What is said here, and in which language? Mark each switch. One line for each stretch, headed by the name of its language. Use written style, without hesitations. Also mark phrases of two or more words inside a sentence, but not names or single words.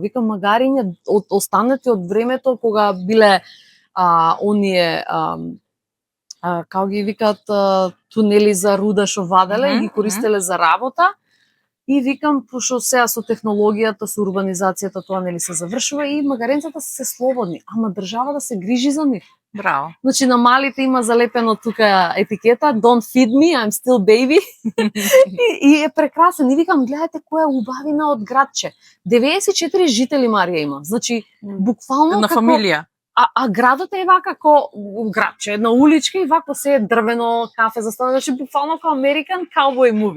Macedonian: Викам, магариња останати од времето кога биле оние како ги викаат тунели за руда што ваделе и ги користеле за работа. И викам, пошто сега со технологијата, со урбанизацијата тоа нели се завршува и магаренцата се слободни, ама држава да се грижи за нив. Браво. Значи на малите има залепено тука етикета
English: Don't feed me, I'm still baby.
Macedonian: и е прекрасен. И викам, гледате која убавина од градче. 94 жители Марија има. Значи буквално на како фамилија. А градот е вака како градче, една уличка и вако се е дрвено, кафе за стана, значи буквално како
English: American Cowboy movie.